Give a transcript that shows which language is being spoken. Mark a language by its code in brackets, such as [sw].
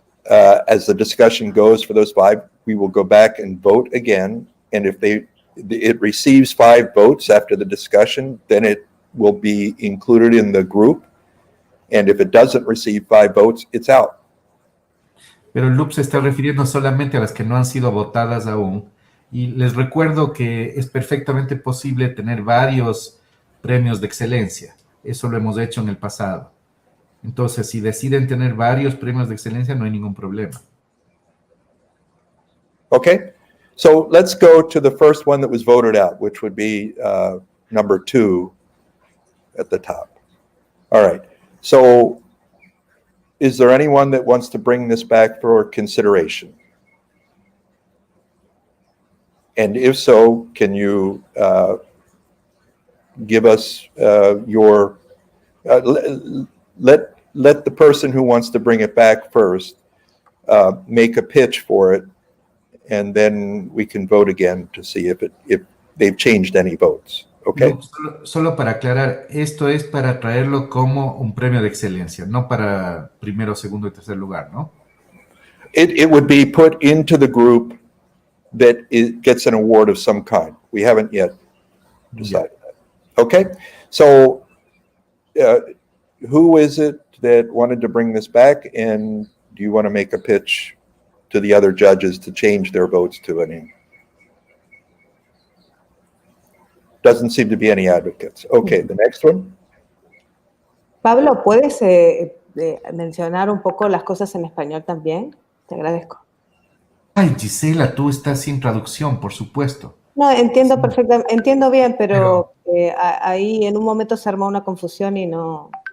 [en] As the discussion goes for those 5, we will go back and vote again. And if it receives 5 votes after the discussion, then it will be included in the group. And if it doesn't receive 5 votes, it's out. [es] Pero el loop se está refiriendo solamente a las que no han sido votadas aún. Y les recuerdo que es perfectamente posible tener varios premios de excelencia. Eso lo hemos hecho en el pasado. Entonces, si deciden tener varios premios de excelencia, no hay ningún problema. [en] Okay, so let's go to the first one that was voted out, which would be number 2 at the top. All right, so is there anyone that wants to bring this back for consideration? And if so, can you give us your, let the person who wants to bring it back first make a pitch for it, and then we can vote again to see if they've changed any votes. Okay. [es] No, solo para aclarar, esto es para traerlo como un premio de excelencia, no para primero, segundo y tercer lugar, ¿no? [en] It would be put into the group that gets an award of some kind. We haven't yet decided that. Okay, so who is it that wanted to bring this back, and do you want to make a pitch to the other judges to change their votes to any? Doesn't seem to be any advocates. Okay, the next one. [es] Pablo, ¿puedes mencionar un poco las cosas en español también? Te agradezco. Ay, Gisela, tú estás sin traducción, por supuesto. No, entiendo perfectamente, entiendo bien, pero ahí en un momento se armó una confusión y no...